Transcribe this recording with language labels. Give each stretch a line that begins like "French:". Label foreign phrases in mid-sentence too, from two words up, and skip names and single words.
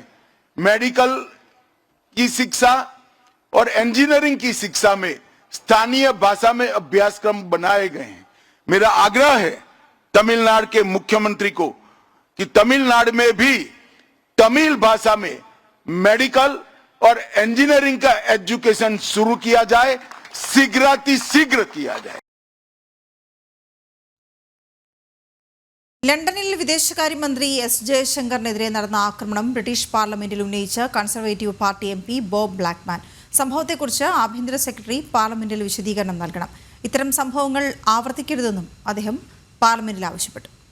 Hindi: मेडिकल की शिक्षा और इंजीनियरिंग की शिक्षा में स्थानीय भाषा में अभ्यासक्रम बनाए गए हैं. मेरा आग्रह है तमिलनाडु के मुख्यमंत्री को कि तमिलनाडु में भी तमिल भाषा में मेडिकल और इंजीनियरिंग का एजुकेशन शुरू किया जाए, शीघ्र किया जाए.
Malayalam: ലണ്ടനിൽ വിദേശകാര്യമന്ത്രി S. ജയശങ്കറിനെതിരെ നടന്ന ആക്രമണം ബ്രിട്ടീഷ് പാർലമെന്റിൽ ഉന്നയിച്ച കൺസർവേറ്റീവ് പാർട്ടി MP ബോബ് ബ്ലാക്ക്മാൻ സംഭവത്തെക്കുറിച്ച് ആഭ്യന്തര സെക്രട്ടറി പാർലമെന്റിൽ വിശദീകരണം നൽകണം. ഇത്തരം സംഭവങ്ങൾ ആവർത്തിക്കരുതെന്നും അദ്ദേഹം പാർലമെന്റിൽ ആവശ്യപ്പെട്ടു.